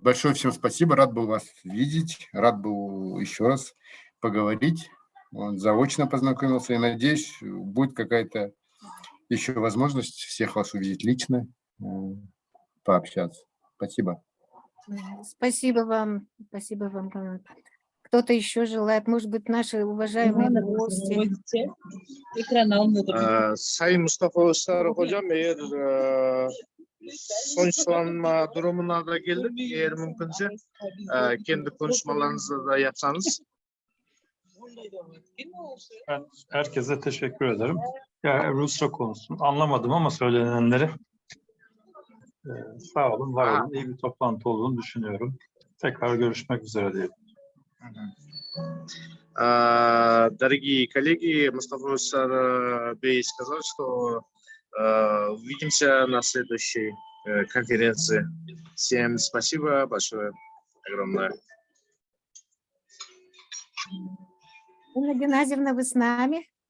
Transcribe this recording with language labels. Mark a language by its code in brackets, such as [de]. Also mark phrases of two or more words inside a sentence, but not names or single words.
[ru] Большое всем спасибо, рад был вас видеть, рад был еще раз поговорить, заочно познакомился, и надеюсь, будет какая-то еще возможность всех вас увидеть лично, пообщаться. Спасибо. Спасибо вам. Спасибо вам. Кто-то еще желает, может быть, наши уважаемые гости. [tr] Sayın Mustafa Öztürk hocam, eğer sonuçlanma durumuna da geldik, eğer mümkünse kendi konuşmalarınızı da yapsanız. Ben herkese teşekkür ederim. Ya Rusça konusunu anlamadım ama söylenenleri sağ olun, var olun. İyi bir toplantı olduğunu düşünüyorum. Tekrar görüşmek üzere diyelim. [ru] Дорогие коллеги, Мустафа Бей сказал, что увидимся на следующей конференции. Всем спасибо большое, огромное. Инна Геннадьевна, вы с нами?